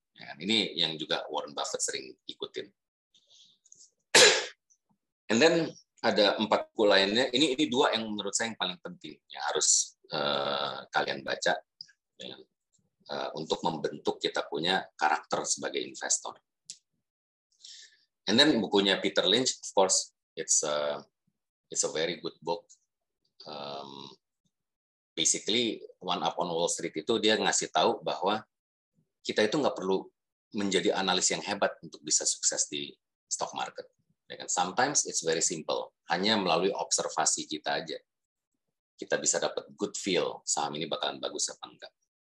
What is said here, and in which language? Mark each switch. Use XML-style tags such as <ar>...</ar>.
<id>Ya, ini yang juga Warren Buffett sering ikutin. And then ada 4 buku lainnya. Ini 2 yang menurut saya yang paling penting yang harus kalian baca ya, untuk membentuk kita punya karakter sebagai investor.</id> <en>And then bukunya Peter Lynch, of course, it's a very good book.</en> <id>Basically, One Up on Wall Street itu dia ngasih tahu bahwa kita itu nggak perlu menjadi analis yang hebat untuk bisa sukses di stock market. Sometimes it's very simple, hanya melalui observasi kita aja. Kita bisa dapat good feel, saham ini bakalan bagus apa enggak.</id>